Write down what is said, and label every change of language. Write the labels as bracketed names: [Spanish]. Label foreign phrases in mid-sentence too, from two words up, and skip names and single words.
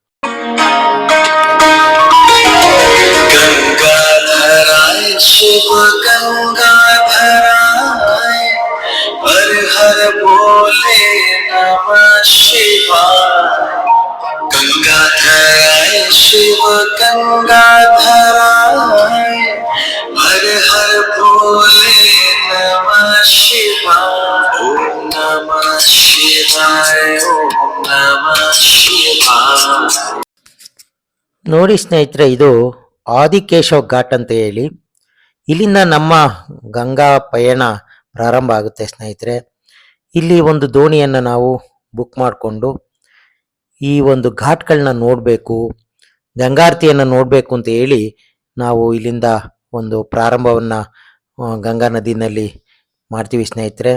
[Sanskrit] ಗಂಗಾಧರಾಯ ಶಿವ ಗಂಗಾಧರಾಯ ಹರ ಹರ ಬೋಲೆ ನಮಃ ಶಿವಾಯ. ಗಂಗಾಧರಾಯ ಶಿವ ಗಂಗಾಧರಾಯ ಹರ ಹರ ಬೋಲೆ ನಮಃ ಶಿವಾಯ. ಓಂ ನಮಃ ಶಿವಾಯ, ಓಂ ನಮಃ ಶಿವಾಯ. [Kannada] ನೋಡಿ ಸ್ನೇಹಿತರೆ, ಇದು ಆದಿಕೇಶವ್ ಘಾಟ್ ಅಂತ ಹೇಳಿ ಇಲ್ಲಿಂದ ನಮ್ಮ ಗಂಗಾ ಪಯಣ ಪ್ರಾರಂಭ ಆಗುತ್ತೆ ಸ್ನೇಹಿತರೆ. ಇಲ್ಲಿ ಒಂದು ದೋಣಿಯನ್ನು ನಾವು ಬುಕ್ ಮಾಡಿಕೊಂಡು ಈ ಒಂದು ಘಾಟ್ಗಳನ್ನ ನೋಡಬೇಕು, ಗಂಗಾರತಿಯನ್ನು ನೋಡಬೇಕು ಅಂತ ಹೇಳಿ ನಾವು ಇಲ್ಲಿಂದ ಒಂದು ಪ್ರಾರಂಭವನ್ನು ಗಂಗಾ ನದಿನಲ್ಲಿ ಮಾಡ್ತೀವಿ ಸ್ನೇಹಿತರೆ.